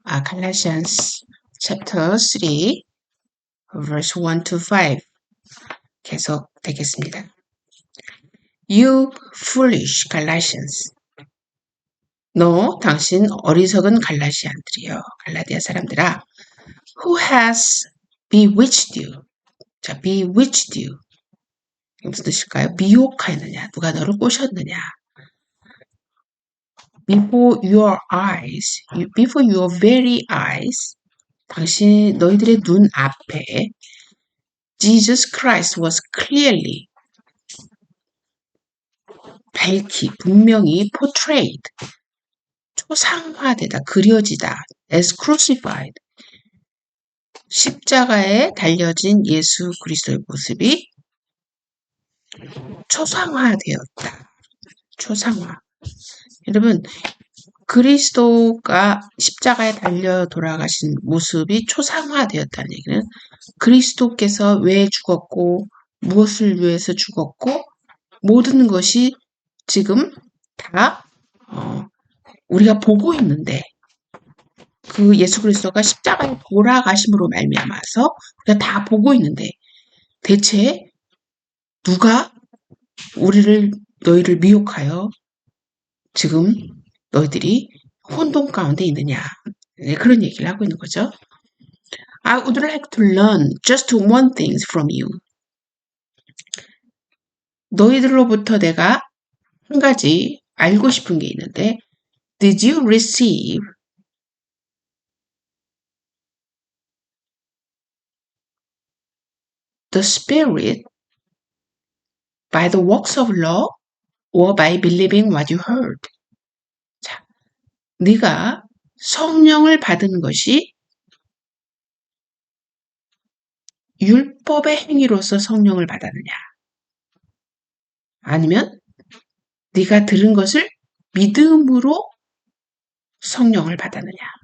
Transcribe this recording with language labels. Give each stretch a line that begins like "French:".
English: Galatians chapter 3, verse 1 to 5
Korean: 계속 되겠습니다.
English: You foolish Galatians.
Korean: 당신 어리석은 갈라디아들이여. 갈라디아 사람들아.
English: Who has bewitched you?
Korean: 자,
English: bewitched you.
Korean: 무슨 뜻일까요? 미혹하였느냐? 누가 너를 꼬셨느냐?
English: Before your eyes, before your very eyes,
Korean: 너희들의 눈 앞에
English: Jesus Christ was clearly,
Korean: 밝히, 분명히
English: portrayed,
Korean: 초상화되다, 그려지다,
English: as crucified,
Korean: 십자가에 달려진 예수 그리스도의 모습이 초상화되었다. 초상화. 여러분, 그리스도가 십자가에 달려 돌아가신 모습이 초상화되었다는 얘기는 그리스도께서 왜 죽었고 무엇을 위해서 죽었고 모든 것이 지금 다 우리가 보고 있는데 그 예수 그리스도가 십자가에 돌아가심으로 말미암아서 우리가 다 보고 있는데 대체 누가 너희를 미혹하여 지금 너희들이 혼돈 가운데 있느냐. 네, 그런 얘기를 하고 있는 거죠.
English: I would like to learn just one thing from you.
Korean: 너희들로부터 내가 한 가지 알고 싶은 게 있는데
English: Did you receive the Spirit by the works of law or by believing what you heard?
Korean: 자, 네가 성령을 받은 것이 율법의 행위로서 성령을 받았느냐? 아니면 네가 들은 것을 믿음으로 성령을 받았느냐?